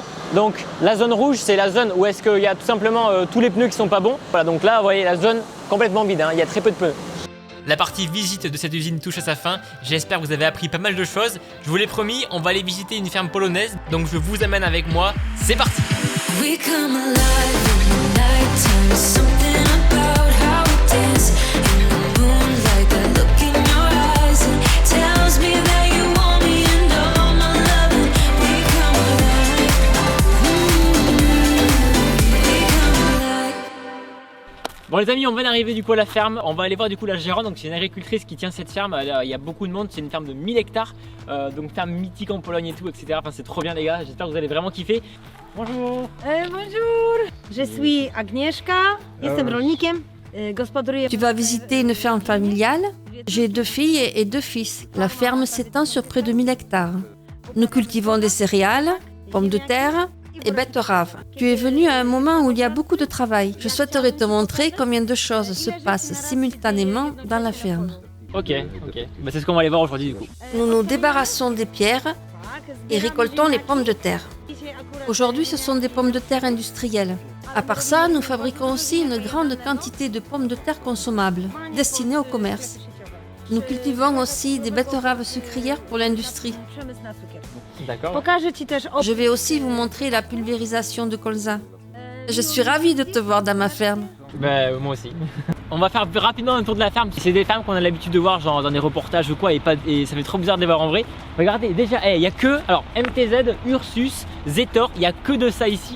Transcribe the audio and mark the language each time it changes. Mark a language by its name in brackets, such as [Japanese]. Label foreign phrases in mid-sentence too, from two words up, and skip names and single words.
[French] Donc la zone rouge c'est la zone où est-ce qu'il y a tout simplement tous les pneus qui sont pas bons. Voilà, donc là vous voyez la zone complètement vide, il y a très peu de pneus. La partie visite de cette usine touche à sa fin. J'espère que vous avez appris pas mal de choses. Je vous l'ai promis, on va aller visiter une ferme polonaise. Donc je vous amène avec moi. C'est parti! [English] We come alive in the nighttime. Something about how we dance in the moonlight. That look in your eyes and tells me that you want me and all my loving. We come alive. We come alive. [French] Bon les amis, on vient d'arriver du coup à la ferme. On va aller voir du coup la gérante. Donc c'est une agricultrice qui tient cette ferme. Il y a beaucoup de monde. C'est une ferme de 1000 hectares. Donc ferme mythique en Pologne et tout, etc. Enfin c'est trop bien les gars. J'espère que vous allez vraiment kiffer. Bonjour. Bonjour, je suis Agnieszka, [Polish] jestem rolnikiem, gospodaruję. [French] Tu vas visiter une ferme familiale. J'ai 2 filles et 2 fils. La ferme s'étend sur près de 1000 hectares. Nous cultivons des céréales, pommes de terre et betteraves. Tu es venu à un moment où il y a beaucoup de travail. Je souhaiterais te montrer combien de choses se passent simultanément dans la ferme. Ok. Bah, c'est ce qu'on va aller voir aujourd'hui du coup. Nous nous débarrassons des pierres et récoltons les pommes de terre. Aujourd'hui, ce sont des pommes de terre industrielles. À part ça, nous fabriquons aussi une grande quantité de pommes de terre consommables, destinées au commerce. Nous cultivons aussi des betteraves sucrières pour l'industrie. D'accord. [Polish] Pokażę Ci też [French] Je vais aussi vous montrer la pulvérisation de colza. Je suis ravie de te voir dans ma ferme. Bah, moi aussi. On va faire rapidement un tour de la ferme. C'est des fermes qu'on a l'habitude de voir genre dans des reportages ou quoi et ça fait trop bizarre de les voir en vrai. Regardez déjà, il y a que alors MTZ, Ursus, Zetor, il y a que de ça ici.